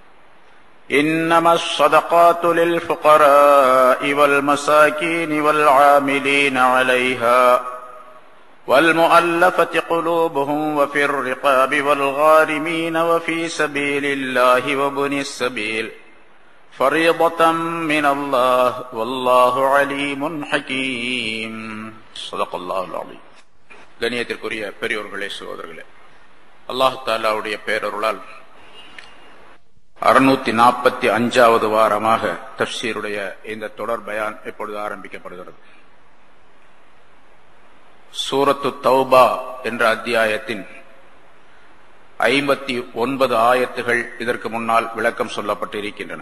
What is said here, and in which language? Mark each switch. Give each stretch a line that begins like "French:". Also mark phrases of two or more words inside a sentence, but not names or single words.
Arabic: إنما الصدقات للفقراء والمساكين والعاملين عليها والمؤلفة قلوبهم وفي الرقاب والغارمين وفي سبيل الله وابن السبيل فريضة من الله والله عليم حكيم. صدق الله العظيم.
Tamil: கண்ணியத்திற்குரிய பெரியோர்களே, சகோதரர்களே, அல்லாஹ் தஆலாவுடைய பேரருளால் 645வது வாரமாக தஃப்சீருடைய இந்த தொடர் பயான் இப்பொழுது ஆரம்பிக்கப்படுகிறது. சூரத்து தௌபா என்ற அத்தியாயத்தின் 59 ஆயத்துகள் இதற்கு முன்னால் விளக்கம் சொல்லப்பட்டிருக்கின்றன.